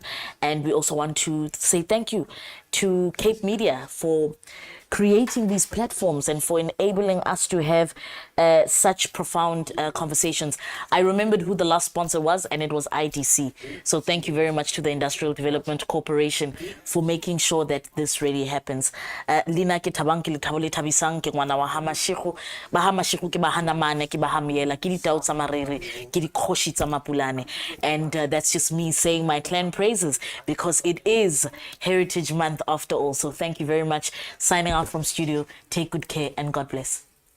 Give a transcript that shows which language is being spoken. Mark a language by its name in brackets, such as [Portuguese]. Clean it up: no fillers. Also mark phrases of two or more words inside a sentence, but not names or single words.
[English] And we also want to say thank you to Cape Media for creating these platforms and for enabling us to have such profound conversations. I remembered who the last sponsor was, and it was IDC. So thank you very much to the Industrial Development Corporation for making sure that this really happens. [Northern Sotho] Lina ke tabang ke lethabo le thabisang ke ngwana wa Hamashigo, ba Hamashigo ke ba Hanamane ke ba Hamiela ke ditau tsa marere ke dikgoshi tsa Mapulane. [English] And that's just me saying my clan praises, because it is Heritage Month after all. So thank you very much. Signing out from studio. Take good care and God bless.